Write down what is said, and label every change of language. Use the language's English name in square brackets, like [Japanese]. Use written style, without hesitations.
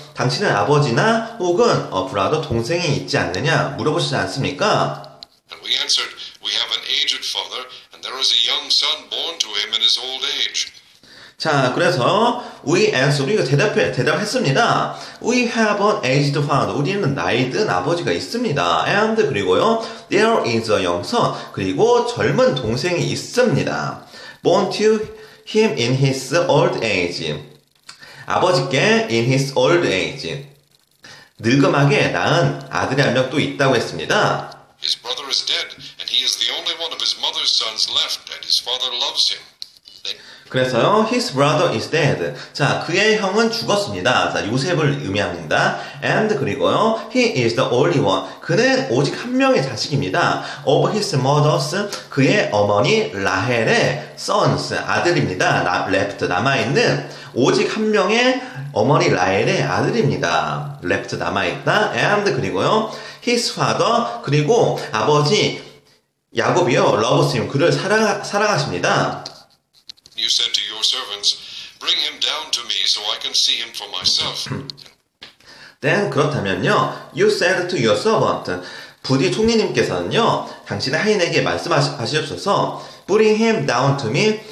[Korean] 당신은 아버지나 혹은 [English] a brother, [Korean] 동생이 있지 않느냐? 물어보시지 않습니까? [English] And we answered, We have an aged father, and there is a young son born to him in his old age. [Korean] 자, 그래서 우리가 대답했습니다. [English] We have an aged father. [Korean] 우리는 나이 든 아버지가 있습니다. [English] And [Korean] 그리고요, [English] there is a young son. [Korean] 그리고 젊은 동생이 있습니다. [English] Born to him in his old age. [Korean] 아버지께 [English] in his old age. [Korean] 늙음하게 낳은 아들이 한 명 또 있다고 했습니다. [English] His brother is dead, and he is the only one of his mother's sons left, and his father loves him. [Korean] 그래서요, [English] his brother is dead. [Korean] 자, 그의 형은 죽었습니다. 자, 요셉을 의미합니다. [English] And [Korean] 그리고요, [English] he is the only one. [Korean] 그는 오직 한 명의 자식입니다. [English] Of his mother's, [Korean] 그의 어머니 라헬의 [English] sons, [Korean] 아들입니다. left, 남아있는 오직 한 명의 어머니 라헬의 아들입니다. left, 남아있다. [English] And [Korean] 그리고요, [English] his father, [Korean] 그리고 아버지 야곱이요, [English] loves him, [Korean] 그를 사랑하십니다. [English] You said to your servants, Bring him down to me so I can see him for myself. Then [Korean] 그렇다면요, [English] you said to your servant, [Korean] 부디 총리님께서는요, 당신의 하인에게 말씀하시옵소서, [English] Bring him down to me.